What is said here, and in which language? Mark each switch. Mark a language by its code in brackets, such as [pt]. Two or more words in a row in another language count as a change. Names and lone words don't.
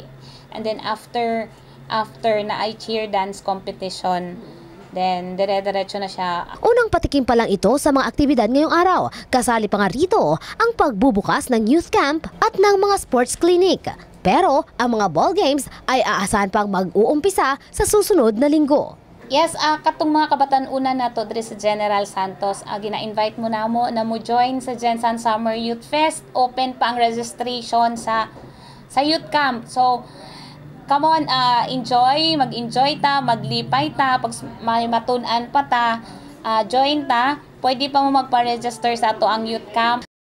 [en] And then after [tl] na ay [en] cheer dance competition, [tl] then dire-diretso na siya. Unang patikim pa lang ito sa mga aktibidad ngayong araw. Kasali pa nga rito ang pagbubukas ng youth camp at ng mga sports clinic. Pero ang mga ball games ay aasahan pang mag-uumpisa sa susunod na linggo. Yes, [ceb] katong mga kabatan-una nato diri sa General Santos, gina-invite mo na mo join sa Gensan Summer Youth Fest. Open pa ang registration sa youth camp. [en] So, come on, [ceb] mag-enjoy ta, maglipay ta, pag may matun-an pa ta, join ta. Pwede pa mo magpa-register sa ato ang youth camp.